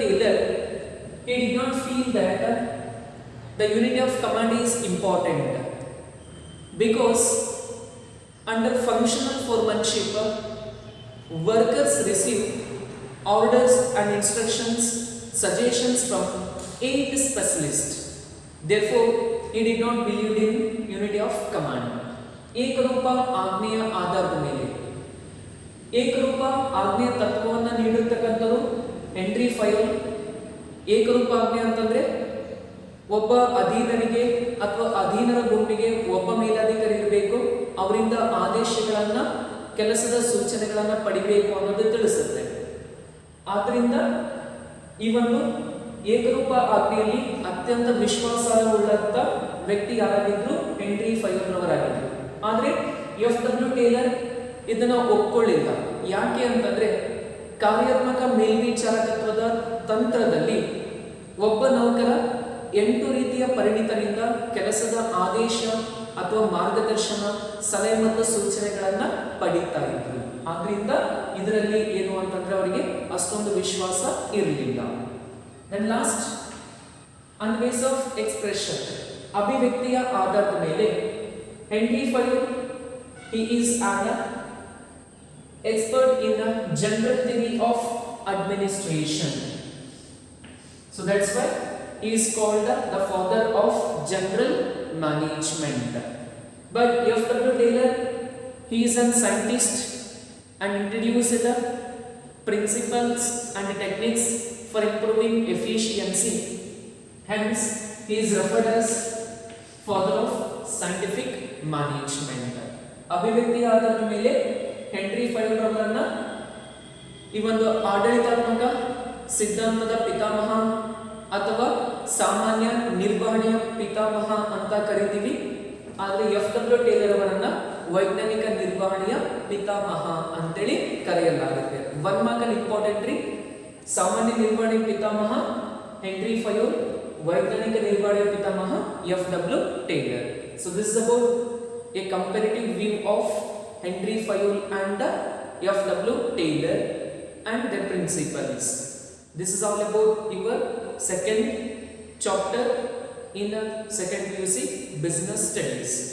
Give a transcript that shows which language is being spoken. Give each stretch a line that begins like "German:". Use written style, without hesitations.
English: Taylor, he did not feel that the unity of command is important, because under functional foremanship, workers receive orders and instructions, suggestions from 8 specialists. Therefore, he did not believe in unity of command.
Kannada: ಏಕರೂಪ ಆಜ್ಞೆಯ ಆಧಾರದ ಮೇಲೆ, ಏಕರೂಪ ಆಜ್ಞೆಯ ತತ್ವವನ್ನು ನೀಡಿರ್ತಕ್ಕಂಥದ್ದು henry ಫಯೋಲ್. ಏಕರೂಪ ಆಜ್ಞೆ ಅಂತಂದ್ರೆ ಒಬ್ಬ ಅಧೀನರಿಗೆ ಅಥವಾ ಅಧೀನರ ಗುಂಪಿಗೆ ಒಬ್ಬ ಮೇಲಾಧಿಕಾರಿ ಇರಬೇಕು, ಅವರಿಂದ ಆದೇಶಗಳನ್ನ, ಕೆಲಸದ ಸೂಚನೆಗಳನ್ನ ಪಡಿಬೇಕು ಅನ್ನೋದು ತಿಳಿಸುತ್ತೆ. ಆದ್ದರಿಂದ ಈ ಒಂದು ಏಕರೂಪ ಆಜ್ಞೆಯಲ್ಲಿ ಅತ್ಯಂತ ವಿಶ್ವಾಸಾರ್ಹವುಳ್ಳಂತ ವ್ಯಕ್ತಿ ಯಾರಾಗಿದ್ರು? ಹೆನ್ರಿ ಫಯೋಲ್ರವರಾಗಿದ್ರು. ಆದರೆ F.W. ಟೇಲರ್ ಇದನ್ನ ಒಪ್ಕೊಳ್ಳಿಲ್ಲ. ಯಾಕೆ ಅಂತಂದ್ರೆ ಕಾರ್ಯಾತ್ಮಕ ಮೇಲ್ವಿಚಾರಕತ್ವದ ತಂತ್ರದಲ್ಲಿ ಒಬ್ಬ ನೌಕರ 8 ರೀತಿಯ ಪರಿಣಿತರಿಂದ ಕೆಲಸದ ಆದೇಶ ಅಥವಾ ಮಾರ್ಗದರ್ಶನ, ಸಲಹೆ ಮತ್ತು ಸೂಚನೆಗಳನ್ನ ಪಡೀತಾ ಇದ್ರು. ಆದ್ರಿಂದ ಇದರಲ್ಲಿ ಏನು ಅಂತಂದ್ರೆ ಅವರಿಗೆ ಅಷ್ಟೊಂದು ವಿಶ್ವಾಸ ಇರಲಿಲ್ಲ.
English: Then last, on base of expression,
Kannada: ಅಭಿವ್ಯಕ್ತಿಯ ಆಧಾರದ ಮೇಲೆ
English: Henri Fayol, he is an expert in the general theory of administration. So that's why he is called the father of general management. But F.W. Taylor, he is a scientist and introduced the principles and techniques for improving efficiency. Hence, he is referred as father of scientific management.
Kannada: ಅಭಿವ್ಯಕ್ತಿಯ ಆಧಾರದ ಮೇಲೆ henry ಫಯೋಲ್ ಅವರನ್ನ ಈ ಒಂದು ಆಡಳಿತಾತ್ಮಕ ಸಿದ್ಧಾಂತದ ಪಿತಾಮಹ ಅಥವಾ ಸಾಮಾನ್ಯ ನಿರ್ವಹಣೆಯ ಪಿತಾಮಹ ಅಂತ ಕರಿತೀವಿ. ಆದರೆ F.W. ಟೇಲರ್ ಅವರನ್ನ ವೈಜ್ಞಾನಿಕ ನಿರ್ವಹಣೆಯ ಪಿತಾಮಹ ಅಂತೇಳಿ ಕರೆಯಲಾಗುತ್ತೆ. 1 ಮಾರ್ಕ್ ಇಂಪಾರ್ಟೆಂಟ್ ರೀ. ಸಾಮಾನ್ಯ ನಿರ್ವಹಣೆ ಪಿತಾಮಹ ಹೆನ್ರಿ ಫಯೋಲ್, ವೈಜ್ಞಾನಿಕ ನಿರ್ವಹಣೆಯ ಪಿತಾಮಹ F.W. Taylor.
English: So this is about a comparative view of Henry Fayol and F.W. Taylor and their principles. This is all about your second chapter in the second PUC Business Studies.